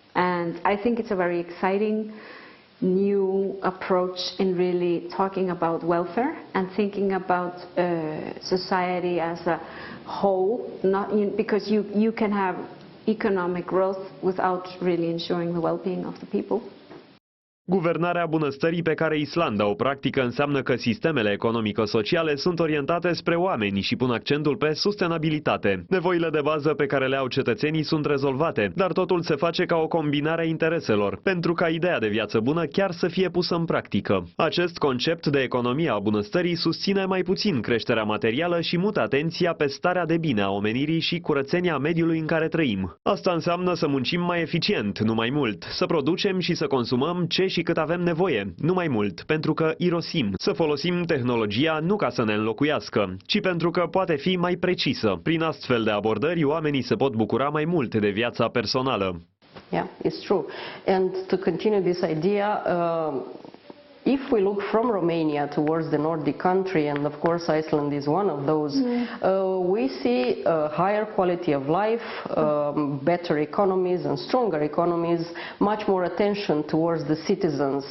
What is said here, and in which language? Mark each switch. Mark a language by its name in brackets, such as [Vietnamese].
[English] And I think it's a very exciting new approach in really talking about welfare and thinking about society as a whole, because you can have economic growth without really ensuring the well-being of the people. [Romanian] Guvernarea bunăstării pe care Islanda o practică înseamnă că sistemele economico-sociale sunt orientate spre oameni și pun accentul pe sustenabilitate. Nevoile de bază pe care le au cetățenii sunt rezolvate, dar totul se face ca o combinare a intereselor, pentru ca ideea de viață bună chiar să fie pusă în practică. Acest concept de economie a bunăstării susține mai puțin creșterea materială și mută atenția pe starea de bine a omenirii și curățenia mediului în care trăim. Asta înseamnă să muncim mai eficient, nu mai mult, să producem și să consumăm ce și cât avem nevoie, nu mai mult, pentru că irosim. Să folosim tehnologia nu ca să ne înlocuiască, ci pentru că poate fi mai precisă. Prin astfel de abordări, oamenii se pot bucura mai mult de viața personală. [English] Yeah, it's true. And to continue this idea, if we look from Romania towards the Nordic country, and of course Iceland is one of those, we see a higher quality of life, better economies and stronger economies, much more attention towards the citizens.